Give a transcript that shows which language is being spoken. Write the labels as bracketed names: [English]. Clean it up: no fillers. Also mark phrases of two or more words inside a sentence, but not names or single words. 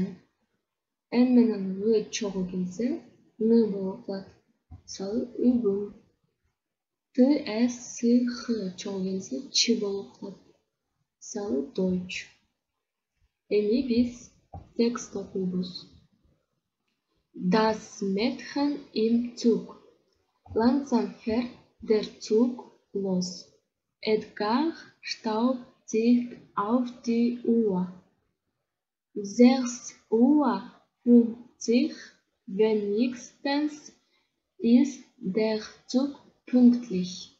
[Kyrgyz] Н менен В чогуу келсе, Н болуп окулат. Мисалы, Übung. Т, С, Х чогуу келсе, Ч болуп окулат. Мисалы, Deutsch. Эми биз текст окуйбуз. [German] Das Mädchen im Zug. Langsam fährt der Zug los. Edgar schaut sich auf die Uhr. 6:50 wenigstens ist der Zug pünktlich.